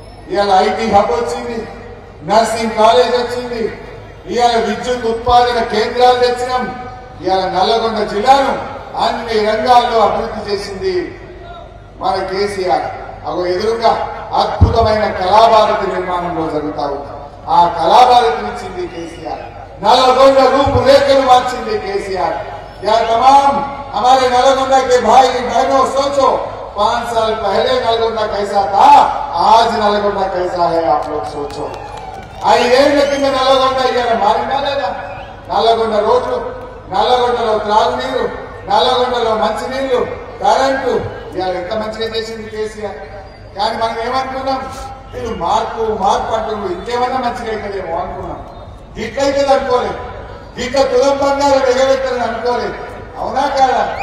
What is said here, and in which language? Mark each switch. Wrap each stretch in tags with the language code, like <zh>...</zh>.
<te>ఇవాళ IT hub వచ్చింది, nursing college వచ్చింది, ఇవాళ విద్యుత్ ఉత్పాదన కేంద్రాలు తెచ్చినాం. ఇవాళ నల్లగొండ జిల్లాను అన్ని రంగాల్లో అభివృద్ధి చేసింది మన కేసీఆర్. అగో ఎదురుగా అద్భుతమైన కళాభారతి నిర్మాణంలో జరుగుతా ఉంది. ఆ కళాభారతి ఇచ్చింది కేసీఆర్. नलगोंड रूपरेखा मार्चिंदी केसीआर।</te> <hi>या तमाम हमारे नलगोंडा के भाई बहनों सोचो, 5 साल पहले नलगोंडा कैसा था, आज नलगोंडा कैसा है, आप लोग सोचो।</hi> <te>5 ఏళ్ల కింద నల్లగొండ ఇవాళ మారిందా లేదా? నల్లగొండ రోడ్లు, నల్లగొండలో త్రాగునీరు, నల్లగొండలో మంచినీళ్లు, కరెంటు ఇవాళ ఎంత మంచిగా చేసింది కేసీఆర్. కానీ మనం ఏమనుకున్నాం, వీళ్ళు మార్పు అంటున్నారు, ఇంకేమన్నా మంచిగా అవుతుందేమో అనుకున్నాం. గిట్లయితే అనుకోలేదు, గిట్ల తులం బంగారం ఎగబెట్టాలని అనుకోలేదు. అవునా కాదా?</te>